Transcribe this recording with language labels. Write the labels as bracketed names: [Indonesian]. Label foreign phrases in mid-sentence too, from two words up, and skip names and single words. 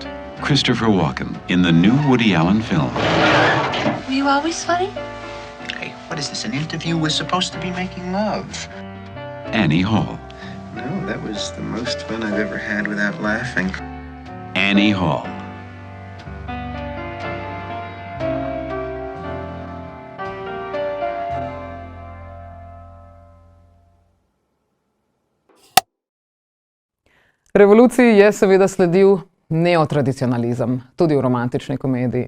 [English] Christopher Walken in the new Woody Allen film. Were you always funny? Hey, what is this, an interview? We're supposed to be making love. Annie Hall. No, that was the most fun I've ever had without laughing. Annie Hall. [Slovenian] Revoluciji je seveda sledil neotradicionalizem, tudi v romantični komediji.